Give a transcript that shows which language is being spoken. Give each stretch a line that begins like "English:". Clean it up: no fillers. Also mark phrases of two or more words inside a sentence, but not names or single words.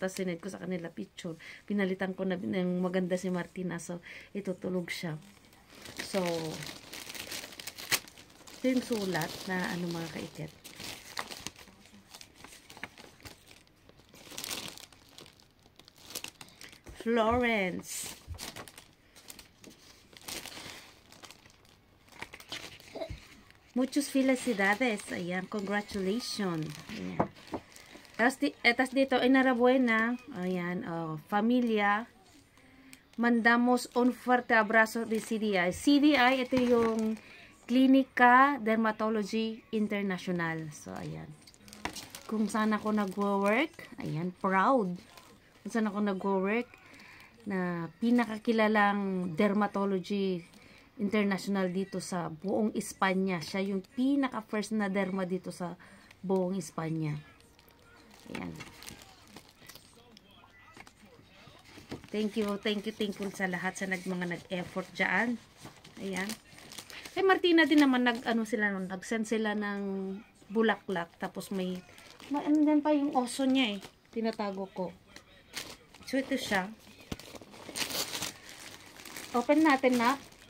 Filipino: Tapos sinend ko sa kanila picture. Pinalitan ko na ng maganda si Martina. So, itutulog siya. So, ito yung sulat na mga kaikit. Florence.
Spanish: Muchas felicidades.
Filipino: Ayan, congratulations. Ayan. Tapos dito, enhorabuena. Ayan,
Spanish: familia. Mandamos un fuerte abrazo de CDI.
Filipino: CDI, ito yung Clinica Dermatology International. So, ayan. Kung saan ako nag-work, ayan, proud. Kung saan ako nag-work, na pinakakilalang dermatology international dito sa buong Espanya. Siya yung pinaka-first na derma dito sa buong Espanya. Ayan.
English: Thank you
Filipino: sa lahat sa mga nag-effort dyan. Ayan. Kay Martina din naman nag-send sila ng bulaklak. Tapos may andyan pa yung oso niya tinatago ko. So, ito siya. Open natin na.